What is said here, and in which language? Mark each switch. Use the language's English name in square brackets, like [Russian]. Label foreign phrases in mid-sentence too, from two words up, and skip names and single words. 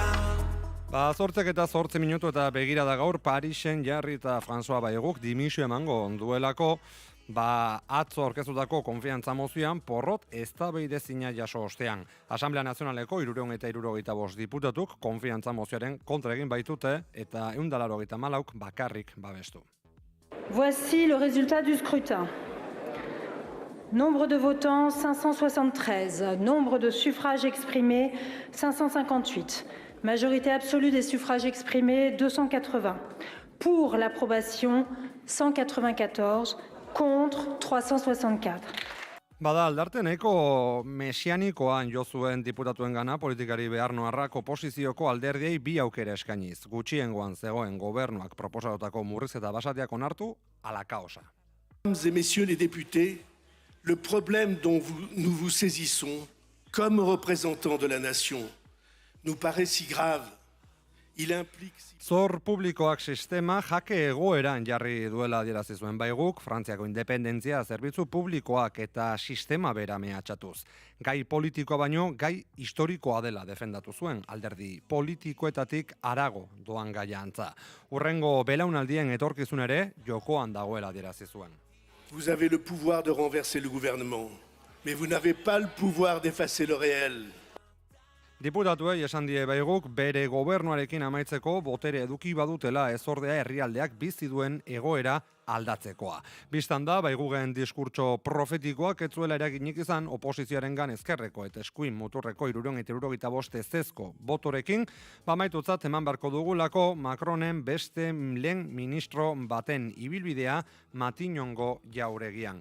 [Basque] 8:08 minutu eta begirada gaur Parisen Jarri eta François Bayrok dimisio emango duelako. Atzo aurkeztutako konfiantza mozioan porrot eztabaidezina jaso ostean. Asamblea Nazionaleko 375 diputatuk konfiantza mozioaren kontra egin baitute eta 194 bakarrik babestu. [French] Voici le résultat du scrutin. Nombre de votants 573, nombre de suffrages exprimés 558. Majorité absolue des suffrages exprimés 280. Pour l'approbation 194. Contre 364. [Basque] Aldarte nahiko mesianikoan jo zuen diputatuen gana politikari beharnoarrak oposizioko alderdiei 2 aukera eskainiz. Gutxiengoan zegoen gobernuak proposatutako murrizketa basatiak onartu ala kaosa. [French] Mesdames et messieurs les députés, le problème dont nous vous saisissons comme représentants de la nation nous paraît si grave. [Basque] Zor publikoak sistema jake egoeran jarri duela adierazi zuen Bayrok, Frantziako independentzia zerbitzu publikoak eta sistema bera mehatxatuz. Gai politikoa baino, gai historikoa dela defendatu zuen, alderdi politikoetatik harago doan gaia antza. Urrengo belaunaldien etorkizun ere, jokoan dagoela adierazi zuen. [French] Vous avez le pouvoir de renverser le gouvernement, mais vous n'avez pas le pouvoir d'effacer le réel. [Basque] Diputatuei esan die Bayrok bere gobernuarekin amaitzeko botere eduki badutela ezordea herrialdeak bizi duen egoera aldatzekoa. Bistan da, Bayroken diskurtso profetikoak ez zuela eraginik izan oposizioarengan ezkerreko eta eskuin muturreko 375 ezezko botorekin, maitutzat eman beharko dugulako Macronen beste lehen ministro baten ibilbidea Matinongo jauregian.